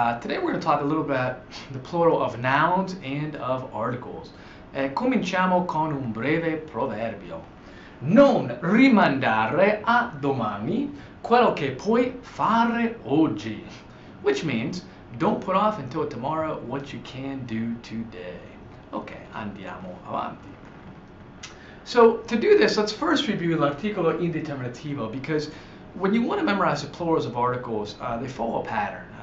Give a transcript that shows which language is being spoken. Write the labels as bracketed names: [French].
[English] Today we're going to talk a little about the plural of nouns and of articles. [Italian] Cominciamo con un breve proverbio. Non rimandare a domani quello che puoi fare oggi. [English] Which means, don't put off until tomorrow what you can do today. [Italian] Ok, andiamo avanti. [English] So to do this, let's first review [Italian] l'articolo indeterminativo, [English] because when you want to memorize the plurals of articles, they follow a pattern.